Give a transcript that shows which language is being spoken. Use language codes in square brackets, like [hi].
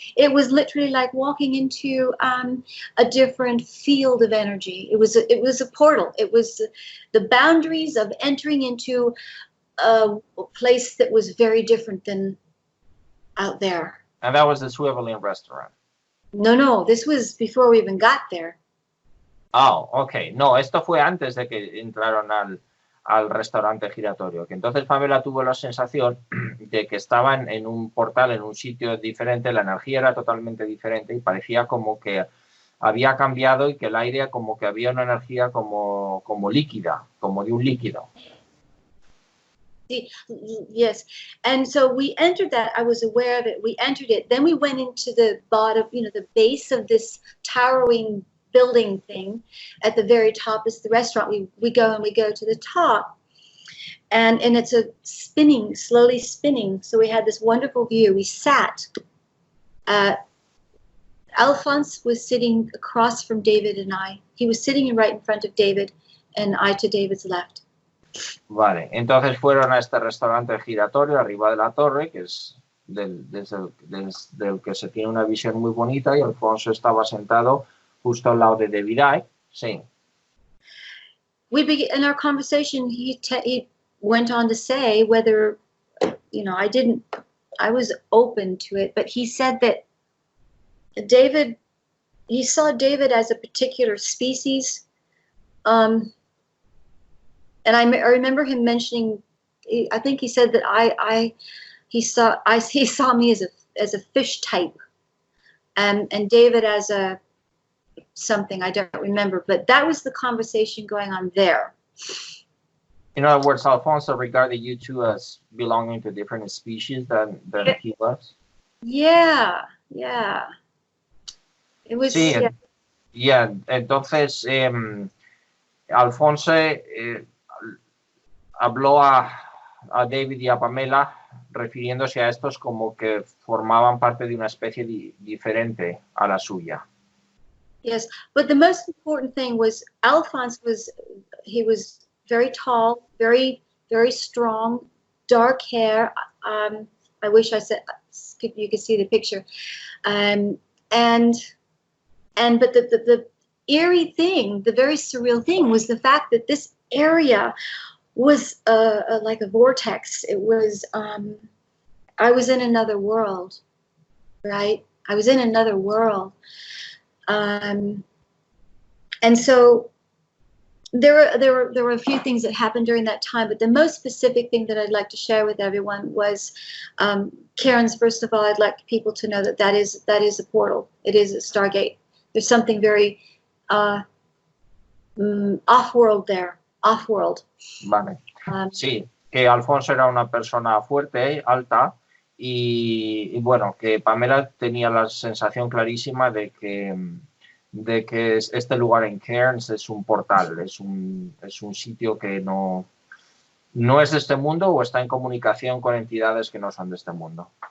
[en] It was literally like walking into a different field of energy. It was a portal. It was the boundaries of entering into a place that was very different than out there. And that was the Swiveling restaurant? No, this was before we even got there. Oh, okay. [es] No, esto fue antes de que entraron al restaurante giratorio, que entonces Pamela tuvo la sensación de que estaban en un portal, en un sitio diferente, la energía era totalmente diferente y parecía como que había cambiado y que el aire como que había una energía como líquida, como de un líquido. [en] Yes. And so we entered that. I was aware of it. We entered it. Then we went into the bottom, the base of this towering building thing. At the very top is the restaurant. We go to the top. And it's a spinning, slowly spinning. So we had this wonderful view. We sat. Alphonse was sitting across from David and I. He was sitting right in front of David, and I to David's left. [es] Vale, entonces fueron a este restaurante giratorio arriba de la torre, que es desde el que se tiene una visión muy bonita, y Alfonso estaba sentado justo al lado de David. Sí. [en] In our conversation, he went on to say whether, I was open to it, but he said that he saw David as a particular species. And I remember him mentioning, I think he said that he saw me as a fish type, and David as a something, I don't remember, but that was the conversation going on there. In other words, Alfonso regarded you two as belonging to different species than he was. Yeah. It was. [es] Sí, entonces Alfonso habló a David y a Pamela refiriéndose a estos como que formaban parte de una especie diferente a la suya. [en] Yes, but the most important thing was Alphonse was very tall, very, very strong, dark hair. I wish I said you could see the picture. But the eerie thing, the very surreal thing, was the fact that this area was like a vortex. It was, I was in another world, right? I was in another world. And so there were a few things that happened during that time, but the most specific thing that I'd like to share with everyone was, Karen's, first of all, I'd like people to know that is a portal. It is a Stargate. There's something very off-world there. Off-world. [es] Vale. Sí, que Alfonso era una persona fuerte, alta, y bueno, que Pamela tenía la sensación clarísima de que este lugar en Cairns es un portal, es un sitio que no es de este mundo o está en comunicación con entidades que no son de este mundo.